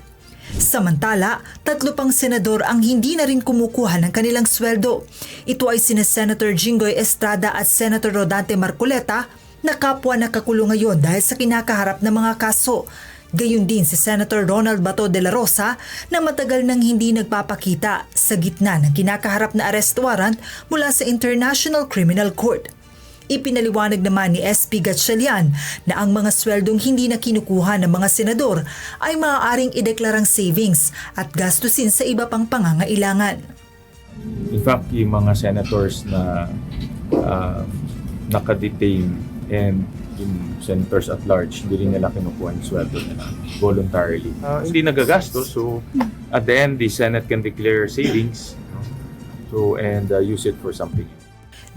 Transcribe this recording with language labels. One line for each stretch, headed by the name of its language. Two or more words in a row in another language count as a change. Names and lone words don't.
Filipino: Samantala, 3 pang senador ang hindi na rin kumukuha ng kanilang sweldo. Ito ay sina Senator Jinggoy Estrada at Senator Rodante Marcoleta na kapwa nakakulong ngayon dahil sa kinakaharap na mga kaso. Gayun din si Senator Ronald Bato de la Rosa na matagal nang hindi nagpapakita sa gitna ng kinakaharap na
English: arrest warrant
Filipino: mula sa International Criminal Court. Ipinaliwanag naman ni SP Gatchalian na ang mga sweldong hindi na kinukuha ng mga senador ay maaaring ideklarang savings at gastusin sa iba pang pangangailangan.
English: In fact,
Filipino: yung mga senators na nakadetain and yung
English: senators at large,
Filipino: hindi rin nila kinukuha yung sweldo nila voluntarily. Hindi nagagastos, so
English: at the end, the Senate can declare savings and use it for something.